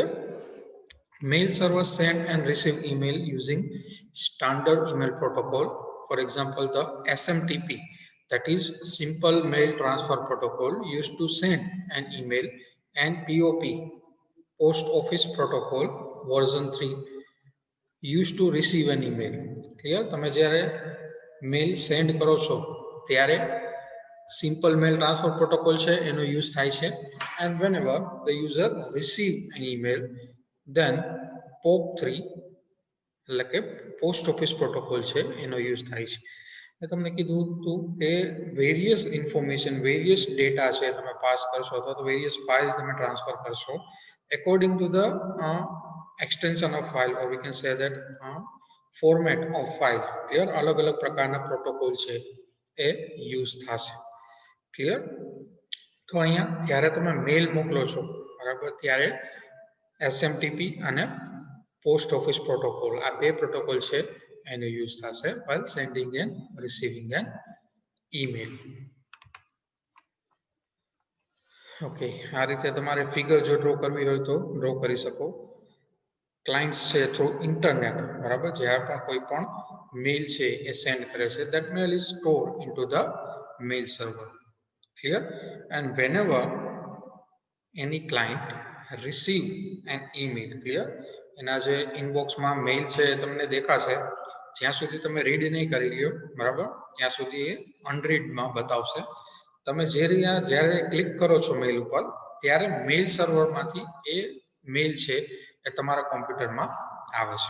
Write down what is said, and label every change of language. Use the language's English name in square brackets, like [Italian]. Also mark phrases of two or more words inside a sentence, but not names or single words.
[English] Mail servers send and receive email using standard email protocol. For example, the SMTP, that is Simple Mail Transfer Protocol, used to send an email, and POP, Post Office Protocol version 3, used to receive an email. Clear? [Gujarati] તમે જ્યારે [English] mail send [Gujarati] કરો છો ત્યારે [English] Simple Mail Transfer Protocol [Gujarati] છે એનો યુઝ થાય છે, [English] and whenever the user receive an email, then POP3 [Gujarati] એટલે કે [English] post office protocol [Gujarati] છે એનો યુઝ થાય છે. મેં તમને કીધું હતું કે [English] various information, various data [Gujarati] છે તમે પાસ કરશો અથવા તો [English] various file [Gujarati] તમે ટ્રાન્સફર કરશો [English] according to the extension of file, or we can say that format of file. Clear? [Gujarati] અલગ અલગ પ્રકારના પ્રોટોકોલ છે એ યુઝ થશે. ક્લિયર? તો અહીંયા જ્યારે તમે મેલ મોકલો છો, બરાબર, ત્યારે SMTP અને [English] post office protocol, [Gujarati] આ બે પ્રોટોકોલ છે એનો યુઝ થશે [English] while sending and receiving an email. [Gujarati] ઓકે, આ રીતે તમારે ફિગર જો ડ્રો કરવી હોય તો ડ્રો કરી શકો. ક્લાયન્ટ્સ છે [English] through internet, [Gujarati] બરાબર, જ્યારે પણ કોઈ પણ મેલ છે એ સેન્ડ કરે છે, [English] that mail is stored into the mail server. Clear? And whenever any client receive an email, clear, [Gujarati] એના જે ઇનબોક્સમાં મેલ છે એ તમને દેખાશે, જ્યાં સુધી તમે રીડ નહીં કરી લ્યો, બરાબર, ત્યાં સુધી એ અનરીડમાં બતાવશે. તમે જ્યારે ક્લિક કરો છો મેલ ઉપર ત્યારે [English] mail server [Gujarati] એ મેલ છે એ તમારા કોમ્પ્યુટરમાં આવે છે.